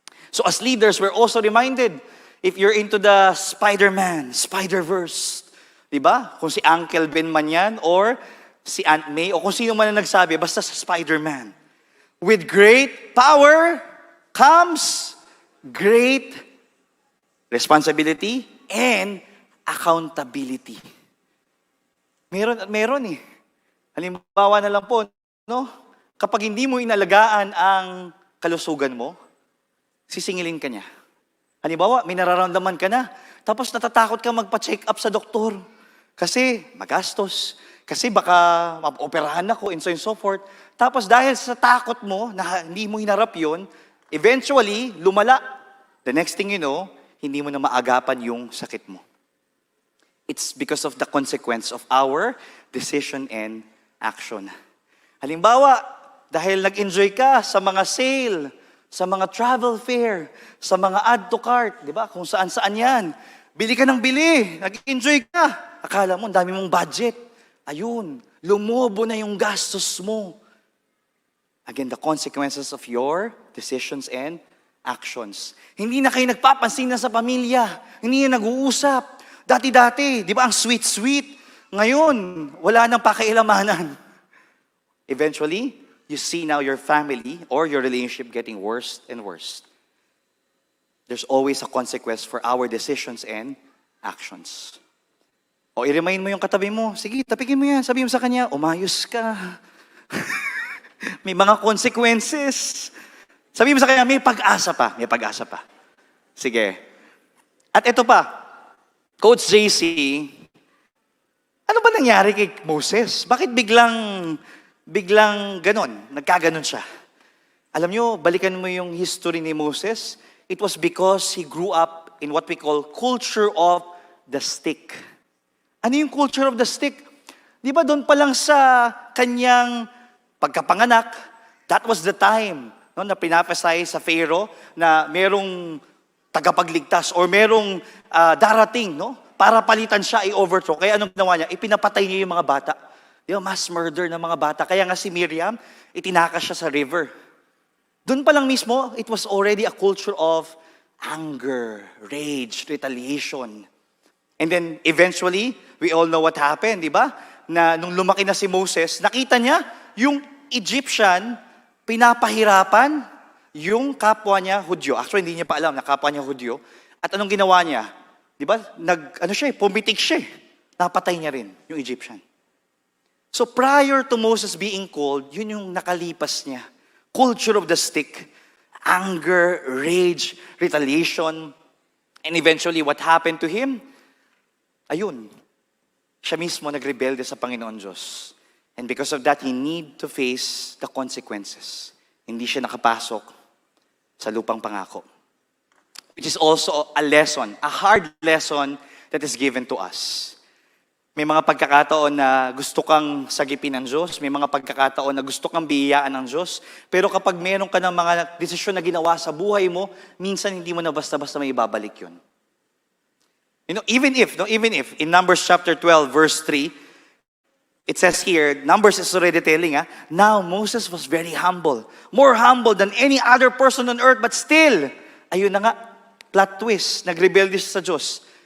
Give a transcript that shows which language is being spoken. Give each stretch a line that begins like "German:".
English: So as leaders, we're also reminded, if you're into the Spider-Man, Spider-Verse,
Filipino: di ba? Kung si Uncle Ben man yan, or si Aunt May, o kung sino man ang nagsabi, basta sa Spider-Man.
English: With great power comes great responsibility and accountability.
Filipino: Meron at meron eh. Halimbawa na lang po, no? Kapag hindi mo inalagaan ang kalusugan mo, sisingilin ka niya. Halimbawa, may nararamdaman ka na, tapos natatakot ka magpa-check up sa doktor. Kasi magastos. Kasi baka ma-operahan ako,
English: and so forth.
Filipino: Tapos dahil sa takot mo, na hindi mo hinarap yun, eventually, lumala.
English: The next thing you know,
Filipino: hindi mo na maagapan yung sakit mo.
English: It's because of the consequence of our decision and action.
Filipino: Halimbawa, dahil nag-enjoy ka sa mga sale, sa mga travel fair, sa mga add to cart, di ba? Kung saan-saan yan. Bili ka ng bili, nag-enjoy ka. Akala mo, ang dami mong budget. Ayun, lumobo na yung gastos mo.
English: Again, the consequences of your decisions and actions.
Filipino: Hindi na kayo nagpapansin na sa pamilya. Hindi na nag-uusap. Dati-dati, di ba, ang sweet-sweet. Ngayon, wala nang pakialamanan.
English: Eventually, you see now your family or your relationship getting worse and worse. There's always a consequence for our decisions and actions.
Filipino: O i-remind mo yung katabi mo, sige, tapikin mo yan. Sabi mo sa kanya, umayos ka. May mga consequences. Sabi mo sa kanya, may pag-asa pa. May pag-asa pa. Sige. At ito pa, Coach JC, ano ba nangyari kay Moses? Bakit biglang ganon? Nagkaganon siya. Alam nyo, balikan mo yung history ni Moses.
English: It was because he grew up in what we call culture of the stick.
Filipino: Ano yung culture of the stick? Di ba doon pa lang sa kanyang pagkapanganak,
English: that was the time
Filipino: no, na pinapasay sa Pharaoh na merong tagapagligtas or merong darating no, para palitan siya, i-overthrow. Kaya anong ginawa niya? Ipinapatay niya yung mga bata. Di ba, mass murder ng mga bata. Kaya nga si Miriam, itinakas siya sa river. Doon pa lang mismo,
English: it was already a culture of anger, rage, retaliation. And then eventually, we all know what happened, di
Filipino: ba? Na nung lumaki na si Moses, nakita niya yung Egyptian pinapahirapan yung kapwa niya Hudyo. Actually, hindi niya pa alam na kapwa niya Hudyo. At anong ginawa niya? Di ba? Pumitik siya. Napatay niya rin yung Egyptian.
English: So prior to Moses being called,
Filipino: yun yung nakalipas niya.
English: Culture of the stick, anger, rage, retaliation. And eventually, what happened to him?
Filipino: Ayun, siya mismo nagrebelde sa Panginoon Diyos.
English: And because of that, he need to face the consequences.
Filipino: Hindi siya nakapasok sa lupang pangako.
English: Which is also a lesson, a hard lesson that is given to us.
Filipino: May mga pagkakataon na gusto kang sagipin ng Diyos, may mga pagkakataon na gusto kang biyayaan ng Diyos,
English: pero kapag meron ka ng mga
Filipino: desisyon na ginawa sa buhay mo, minsan hindi mo na basta-basta may ibabalik yun.
English: Even if, in Numbers chapter 12, verse 3, it says here, Numbers is already telling, now Moses was very humble, more humble than any other person on earth, but still,
Filipino: ayun na nga, plot twist, nagrebelde siya sa Diyos.